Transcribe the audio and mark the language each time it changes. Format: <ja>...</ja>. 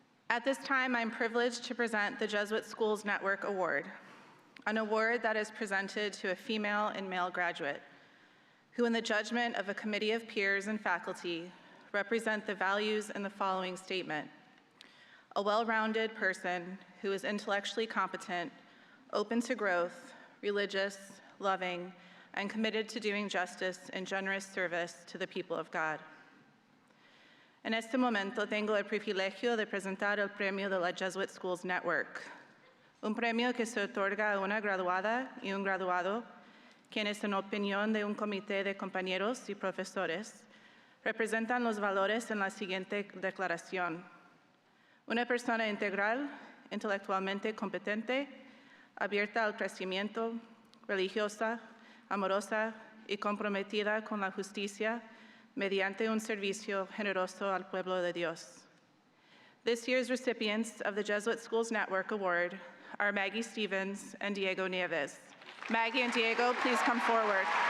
<en>At this time, I'm privileged to present the Jesuit Schools Network Award, an award that is presented to a female and male graduate who, in the judgment of a committee of peers and faculty, represent the values in the following statement: a well-rounded person who is intellectually competent, open to growth, religious, loving, and committed to doing justice and generous service to the people of God.</en> <es>En este momento tengo el privilegio de presentar el premio de la Jesuit Schools Network, un premio que se otorga a una graduada y un graduado quienes, en opinión de un comité de compañeros y profesores, representan los valores en la siguiente declaración: una persona integral, intelectualmente competente, abierta al crecimiento, religiosa, amorosa y comprometida con la justicia, mediante un servicio generoso al pueblo de Dios.</es> <en>This year's recipients of the Jesuit Schools Network Award are Maggie Stevens and Diego Nieves. Maggie and Diego, please come forward.</en>